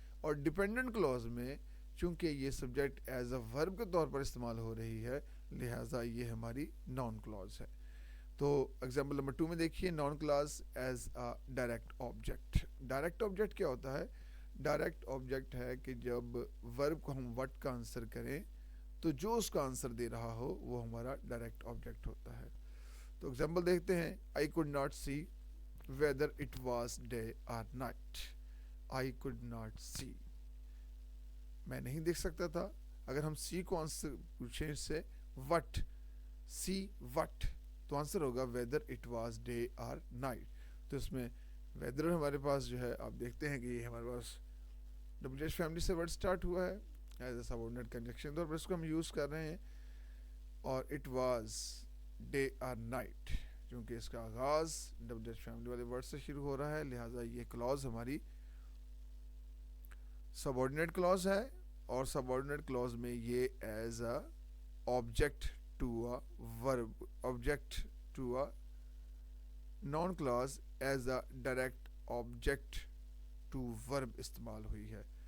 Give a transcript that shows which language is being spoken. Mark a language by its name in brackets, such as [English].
[Urdu] اور dependent Claus میں چونکہ یہ سبجیکٹ ایز اے ورب کے طور پر استعمال ہو رہی ہے, لہٰذا یہ ہماری نان کلاز ہے. تو ایگزامپل نمبر 2 میں دیکھیے naan Claus as a direct object. Direct object کیا ہوتا ہے؟ ڈائریکٹ آبجیکٹ ہے کہ جب ورب کو ہم وٹ کا آنسر کریں تو جو اس کا آنسر دے رہا ہو وہ ہمارا ڈائریکٹ آبجیکٹ ہوتا ہے. تو ایگزامپل دیکھتے ہیں, [English] I could not see whether it was day or night. I could not see, [Urdu] میں نہیں دیکھ سکتا تھا. اگر ہم سی کو آنسر پوچھیں اس سے وٹ, سی وٹ, تو آنسر ہوگا [English] whether it was day or night. [Urdu] تو اس میں ویدر ہمارے پاس جو ہے آپ دیکھتے ہیں کہ یہ ہمارے پاس ڈبل ایچ فیملی سے ورڈ سٹارٹ ہوا ہے ایز اے سبورڈینیٹ کنجنکشن طور پر اس کو ہم یوز کر رہے ہیں, اور [English] it was day اور night, [Urdu] کیونکہ اس کا آغاز ڈبل ایچ فیملی والے ورڈ سے شروع ہو رہا ہے, لہٰذا یہ کلاز ہماری [English] subordinate clause ہے اور subordinate clause میں یہ as a object to a verb, object to a noun clause as a direct object to verb [Urdu] استعمال ہوئی ہے.